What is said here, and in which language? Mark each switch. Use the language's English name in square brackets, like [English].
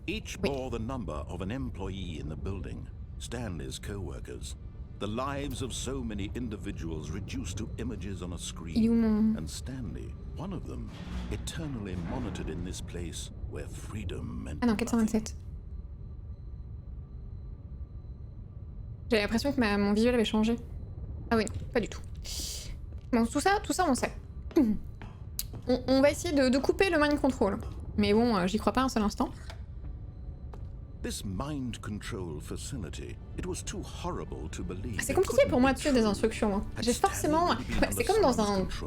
[English] Each bore the number of an employee in the building, Stanley's co-workers. The lives of so many individuals reduced to images on a screen. And Stanley, one of them, eternally monitored in this place where freedom meant [French] Ah non, 427. J'ai l'impression que mon visuel avait changé. Ah oui, non, pas du tout. Bon, tout ça on sait. On va essayer de couper le mind control. Mais bon, j'y crois pas un seul instant. [English] This mind control facility, it was too horrible to believe. [French] C'est compliqué pour moi de suivre des instructions. Hein. J'ai forcément... C'est comme dans un...